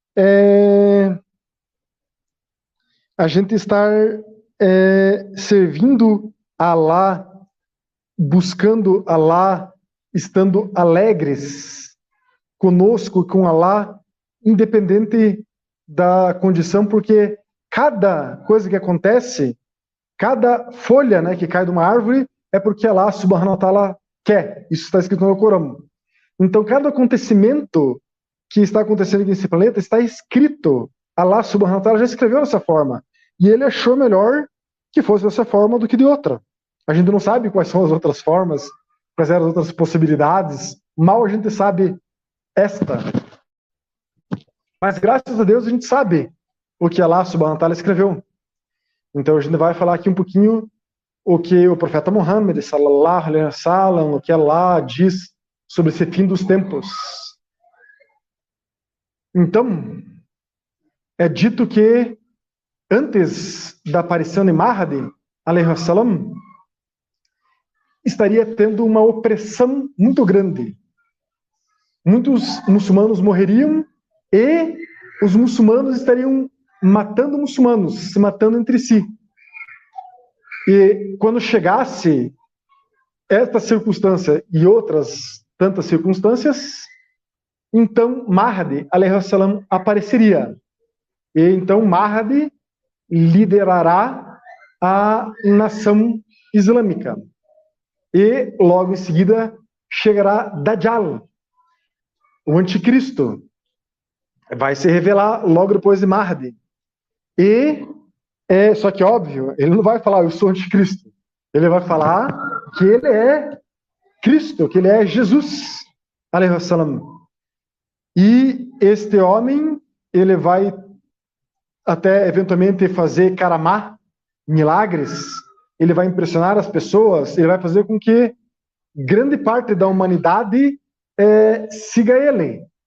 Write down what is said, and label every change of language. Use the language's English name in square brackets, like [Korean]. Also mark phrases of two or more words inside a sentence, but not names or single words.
[Portuguese] a gente estar servindo a Allah, buscando Allah, estando alegres conosco, com Allah, independente da condição, porque cada coisa que acontece, cada folha, né, que cai de uma árvore, é porque [Arabic] الله سبحانه وتعالى [Portuguese] quer. Isso está escrito no Corão. Então, cada acontecimento que está acontecendo aqui nesse planeta está escrito. [Arabic] الله سبحانه وتعالى [Portuguese] já escreveu dessa forma. E ele achou melhor que fosse dessa forma do que de outra. A gente não sabe quais são as outras formas, quais eram as outras possibilidades. Mal a gente sabe esta. Mas graças a Deus a gente sabe o que [Arabic] الله سبحانه وتعالى [Portuguese] escreveu. Então a gente vai falar aqui um pouquinho o que o profeta Muhammad, [Arabic] صلى الله عليه وسلم, [Portuguese] o que Allah diz sobre esse fim dos tempos. Então, é dito que antes da aparição de Mahdi, [Arabic] عليه وسلم, [Portuguese] estaria tendo uma opressão muito grande. Muitos muçulmanos morreriam e os muçulmanos estariam matando muçulmanos, se matando entre si. E quando chegasse esta circunstância e outras tantas circunstâncias, então Mahdi, [Arabic] عليه السلام, [Portuguese] apareceria. E então Mahdi liderará a nação islâmica. E logo em seguida chegará Dajjal, o anticristo. Vai se revelar logo depois de Mahdi. E só que, óbvio, ele não vai falar eu sou anticristo. Ele vai falar que ele é Cristo, que ele é Jesus, [Arabic] عليه السلام. [Portuguese] E este homem, ele vai até eventualmente fazer karamá, milagres, ele vai impressionar as pessoas, ele vai fazer com que grande parte da humanidade siga ele.